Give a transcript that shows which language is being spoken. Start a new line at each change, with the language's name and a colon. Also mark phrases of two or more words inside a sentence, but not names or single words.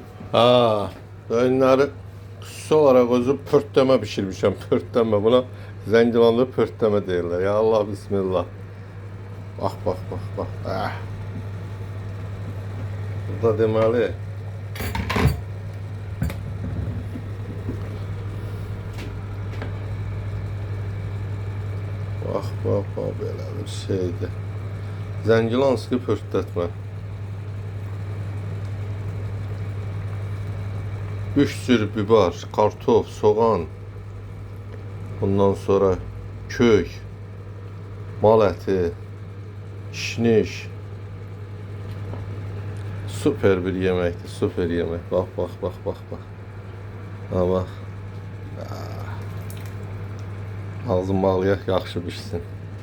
Azerbaijani: Ha, önləri xüsusi olaraq özü pörtleme pişirmişəm. Pörtleme buna Zəngilanlı pörtleme deyirlər.
Arabic: يا الله بسم الله.
Turkish: Bak bak bak bak. Ah.
Azerbaijani: Burada deməli
Turkish: bak bak bak
Azerbaijani: belə bir şeydir. Zəngilanski pörtlətmə. 3 cür biber, kartof, soğan, bundan sonra kök, mal əti, kişniş.
Turkish: Süper bir yemekti, süper yemek. Bak bak bak bak bak. Ha bak.
Azerbaijani: Ağzım bağlayak, yaxşı bişsin.